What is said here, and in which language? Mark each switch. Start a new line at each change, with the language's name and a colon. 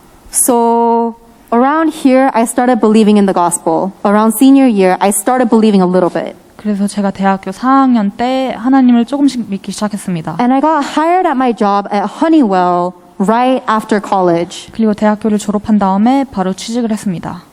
English: So around here, I started believing in the gospel. Around senior year, I started believing a little bit.
Korean: 그래서 제가 대학교 4학년 때 하나님을 조금씩 믿기 시작했습니다.
English: And I got hired at my job at Honeywell right after college.
Korean: 그리고 대학교를 졸업한 다음에 바로 취직을 했습니다.